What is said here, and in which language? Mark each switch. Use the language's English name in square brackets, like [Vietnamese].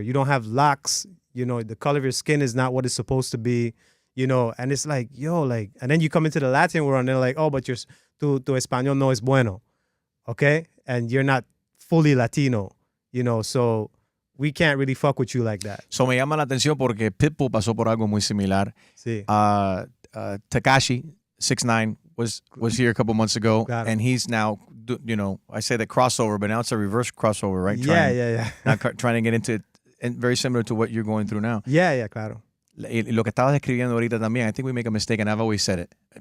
[English] You don't have locks. You know, the color of your skin is not what it's supposed to be, you know, and it's like, yo, like, and then you come into the Latin world and they're like, oh, but tu español no es bueno, okay? And you're not fully Latino, you know, so we can't really fuck with you like that. [Spanish] So me llama la atención porque Pitbull pasó por algo muy similar. Sí. [English] Tekashi 6ix9ine was here a couple months ago, [Spanish] Claro. [English] and he's now, you know, I say the crossover, but now it's a reverse crossover, right? Yeah. Now trying to get into, and very similar to what you're going through now. Yeah, claro. Y lo que estabas describiendo ahorita también, I think we make a mistake, and I've always said it.